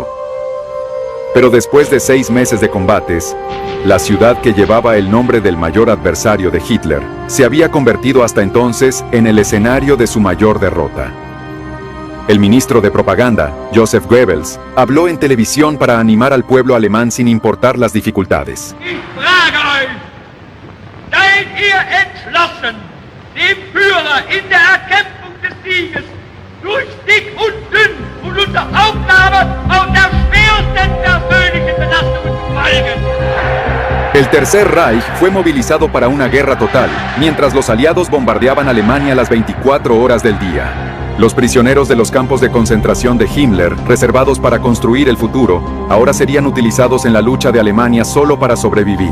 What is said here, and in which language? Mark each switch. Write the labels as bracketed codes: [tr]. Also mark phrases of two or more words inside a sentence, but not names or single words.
[es] Pero después de 6 meses de combates, la ciudad que llevaba el nombre del mayor adversario de Hitler se había convertido hasta entonces en el escenario de su mayor derrota. El ministro de propaganda, Joseph Goebbels, habló en televisión para animar al pueblo alemán sin importar las dificultades. [de] Seid ihr entschlossen, dem Führer in der Erkämpfung des Sieges durch dick und dünn und unter Aufnahme auf der schwersten persönlichen Belastungen zu folgen? [es] El Tercer Reich fue movilizado para una guerra total, mientras los aliados bombardeaban Alemania las 24 horas del día. Los prisioneros de los campos de concentración de Himmler, reservados para construir el futuro, ahora serían utilizados en la lucha de Alemania solo para sobrevivir.